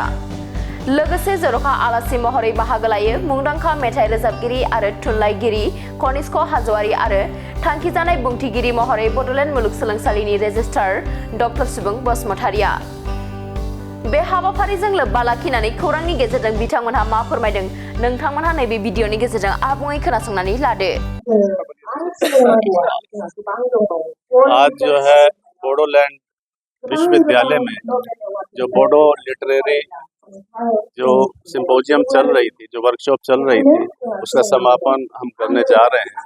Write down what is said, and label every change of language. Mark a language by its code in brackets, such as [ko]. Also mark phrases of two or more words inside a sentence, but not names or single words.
[brx] लोगोसे जर'खा आलासि महरै बाहागो लायो मुंदांखा मेथाइ रोजाबगिरि आरो थुनलाइगिरि कनिष्क हाज'वारि आरो थांखिजानाय बुंथिगिरि महरै बड'लेण्ड मुलुगसोलोंसालिनि रेजिस्ट्रार डक्टर सुबुं बसुमतारिया। बे हाबाफारिजों लोब्बा लाखिनानै खौरांनि गेजेरजों बिथांमोनहा मा फोरमायदों नोंथांमोनहा नैबे भिडिअनि गेजेरजों आबुङै खोनासंनानै लादो। [hi] आज जो है बोडोलैंड विश्वविद्यालय में जो बोडो लिटरेरी जो सिंपोजियम चल रही थी, जो वर्कशॉप चल रही थी, उसका समापन हम करने जा रहे हैं।